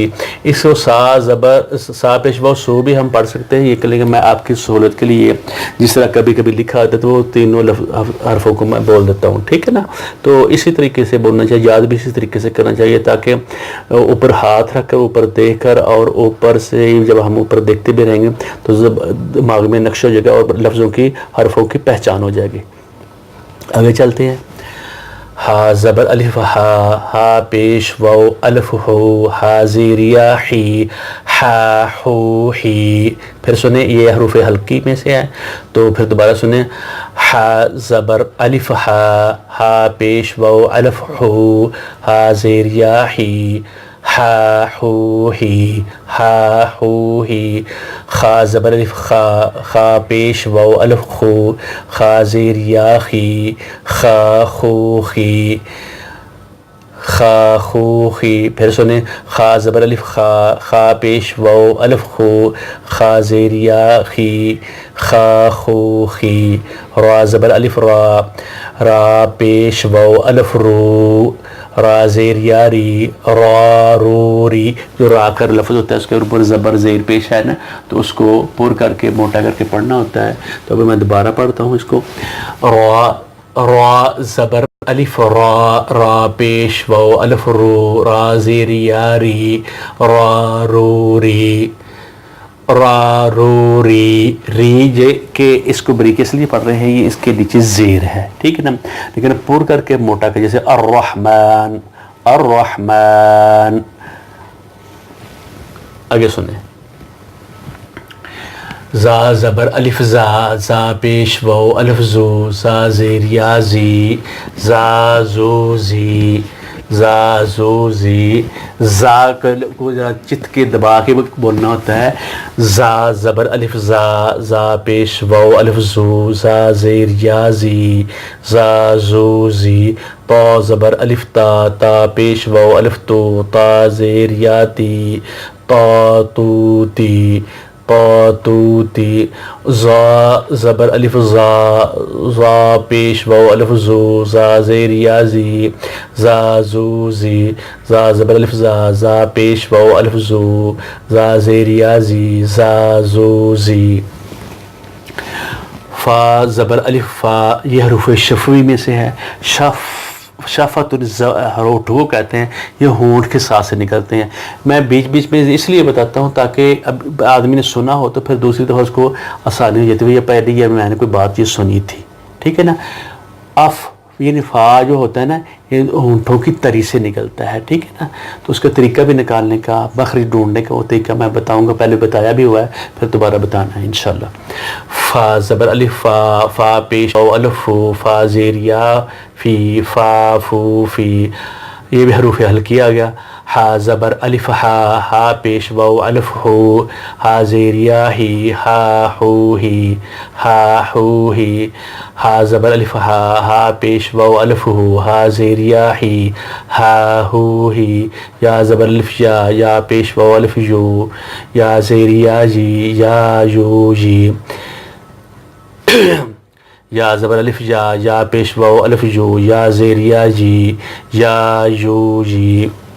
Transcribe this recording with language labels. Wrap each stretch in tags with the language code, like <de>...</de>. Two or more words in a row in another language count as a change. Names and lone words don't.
<ur>اس کو سا پیش واو سو بھی ہم پڑھ سکتے ہیں، یہ لیکن میں آپ کی سہولت کے لیے جس طرح کبھی کبھی لکھا ہوتا ہے تو وہ تینوں حرفوں کو میں بول دیتا ہوں، ٹھیک ہے نا۔ تو اسی طریقے سے بولنا چاہیے، یاد بھی اسی طریقے سے کرنا چاہیے، تاکہ اوپر ہاتھ رکھ کر اوپر دیکھ کر، اور اوپر سے جب ہم اوپر دیکھتے بھی رہیں گے تو دماغ میں نقش ہو جائے گا اور لفظوں کی حرفوں کی پہچان ہو جائے گی۔ آگے چلتے ہیں۔ ہا زبر الف ہا، ہا پیش واو الف ہو، ہا زیر یا ہی، ہا ہو ہی۔ پھر سنیں، یہ حروف حلقی میں سے ہے تو پھر دوبارہ سنیں، ہا زبر الف ہا، ہا پیش واو الف ہو، ہا زیر یا ہی، ہا ہو ہی، ہا ہو ہی۔ خا زبر الف خا، خا پیش واو الف خو، خا زیر یا خی، خا خو خی، خا خو خی۔ پھر سنیں، خا زبر الف خا، خا پیش واو الف خو، خا زیر یا خی، خا خو خی۔ را زبر الف را، را پیش واو الف رو، را زیر یاری را رو ری، جو را کر لفظ ہوتا ہے اس کے اوپر زبر زیر پیش ہے نا، تو اس کو پر کر کے موٹا کر کے پڑھنا ہوتا ہے. تو ابھی میں دوبارہ پڑھتا ہوں اس کو. را زبر الف را، را پیش واو الف رو، را زیر یاری را رو ری، را رو ری. ری کہ اس کو بریک اس لیے پڑھ رہے ہیں، یہ اس کے نیچے زیر ہے، ٹھیک ہے نا، لیکن پور کر کے موٹا کہ جیسے</ur> <ar>الرحمن الرحمن.</ar> <ur>آگے سنیں. زا زبر الف زا، زا پیش واو الف زو، زا زیر یا زی، زا زو زی، زا زو زی. زا کو ذرا چت کے دبا کے بولنا ہوتا ہے. زا زبر الف زا، زا پیش واو الف زو، زا زیر یا زی، زا زو زی. تا زبر الف تا، تا پیش واو الف تو، تا زیر یا تی، تا تو تی، تا تو تی. زا زبر الف زا، زا پیش واو الف زو، زا زیر یا زی، زا زو زی. زا زبر الف زا، زا پیش واو الف زو، زا زیر یا زی، زا زو زی. فا زبر الف فا، یہ حروف شفوی میں سے ہے. شفت ہونٹ وہ کہتے ہیں، یہ ہونٹ کے ساتھ سے نکلتے ہیں. میں بیچ بیچ میں اس لیے بتاتا ہوں تاکہ اب آدمی نے سنا ہو تو پھر دوسری دفعہ اس کو آسانی ہو جاتی ہے. یہ پہلے یہ میں نے کوئی بات یہ سنی تھی، ٹھیک ہے نا. اف یعنی فا جو ہوتا ہے نا، یہ ہونٹوں کی تری سے نکلتا ہے، ٹھیک ہے نا. تو اس کا طریقہ بھی نکالنے کا، مخرج ڈھونڈنے کا وہ طریقہ میں بتاؤں گا. پہلے بتایا بھی ہوا ہے، پھر دوبارہ بتانا ہے انشاءاللہ. فا زبر الف فا، فا پیش واو الف فو، فا زیر یا فی، فا فو فی، یہ بھی حروف ہلکی آ گیا. ہا زبر الف ہا، ہا پیش واو الف ہو، ہا زیر یا ہی، ہا ہو ہی، ہا ہو ہی. ہا زبر الف ہا، ہا پیش واو الف ہو، ہا زیر یا ہی، ہا ہو ہی. یا زبر الف یا، یا پیش واو الف یو، یا زیر یا جی، یا یو جی. یا زبر الف یا پیش واو الف یو، یا زیر یا جی، یا یو جی.</ur>